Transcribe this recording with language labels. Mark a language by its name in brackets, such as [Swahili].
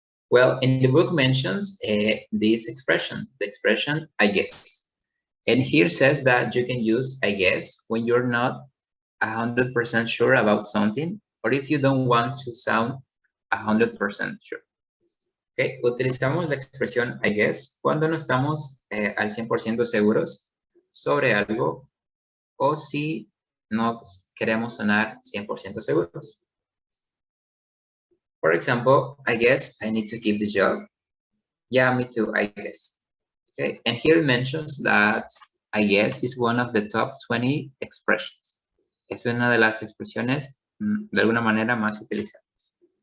[English] Well, in the book mentions this expression, the expression I guess. And here says that you can use I guess when you're not 100% sure about something, or if you don't want to sound 100% sure. [Spanish] Okay, utilizamos la expresión I guess cuando no estamos al 100% seguros sobre algo o si no queremos sonar 100% seguros. [English] For example, I guess I need to keep the job. Yeah, me too, I guess. Okay, and here it mentions that I guess is one of the top 20 expressions. [Spanish] Es una de las expresiones de alguna manera más utilizadas.